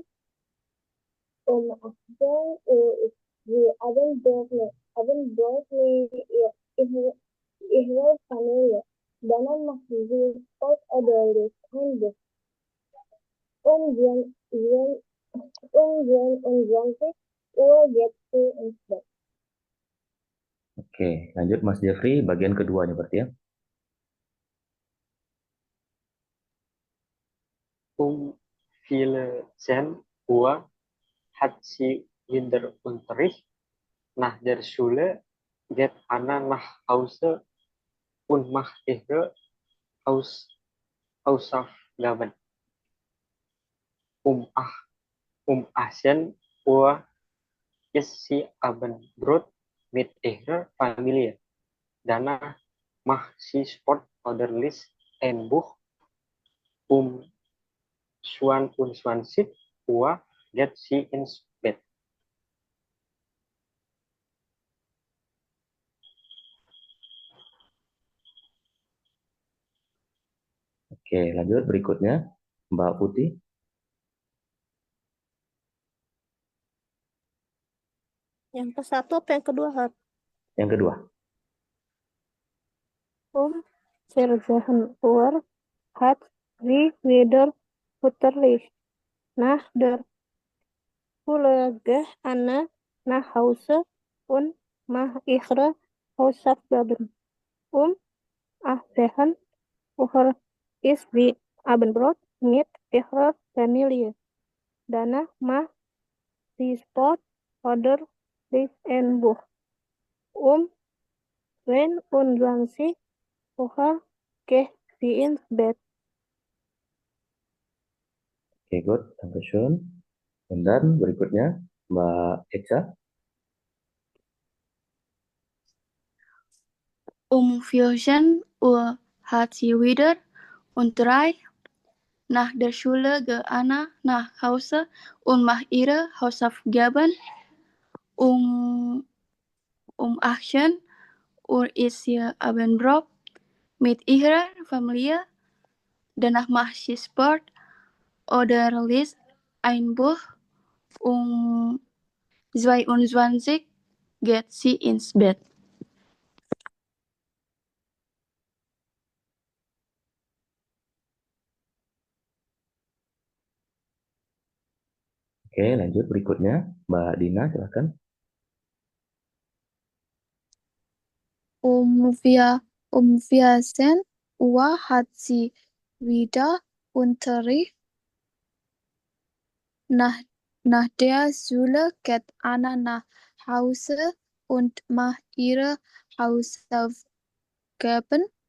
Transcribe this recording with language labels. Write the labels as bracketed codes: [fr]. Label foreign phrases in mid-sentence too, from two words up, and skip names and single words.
[de] Um 18 Uhr ist sie Abendbrot mit ihrer Familie. Danach macht sie Sport oder liest ein Buch. Um 23 Uhr geht sie ins Bett. [id] Oke, lanjut Mas Jeffrey, bagian keduanya berarti ya. [de] Viele Uhr hat sie wieder Unterricht. Nach der Schule geht Anna nach Hause und macht ihre Hausaufgaben. Um 18 Uhr isst sie Abendbrot mit ihrer Familie. Danach macht sie Sport oder liest ein Buch. Um 22 Uhr geht sie ins Bett. [id] Oke, lanjut berikutnya Mbak Putih. Yang ke satu apa yang kedua, Har? Yang kedua. [de] Sergeant Uhr hat sie wieder Unterricht. Nach der Schule geht Anna nach Hause und macht ihre Hausaufgaben. Um 18 Uhr isst sie Abendbrot mit ihrer Familie. Danach macht sie Sport oder liest ein Buch. Um 22 Uhr geht sie ins Bett. [en] Oke, good. Dankeschön. [id] Dan berikutnya Mbak Eca. [de] 14 Uhr hat sie wieder Unterricht. Nach der Schule geht Anna nach Hause und macht ihre Hausaufgaben. Um 18 Uhr isst sie Abendbrot mit ihrer Familie. Danach macht sie Sport oder liest ein Buch. Um 22 geht sie ins Bett. [id] Oke, lanjut berikutnya Mbak Dina, silahkan. [de] Um 14 Uhr hat sie wieder Unterricht. Nach der Schule geht Anna nach Hause und macht ihre Hausaufgaben.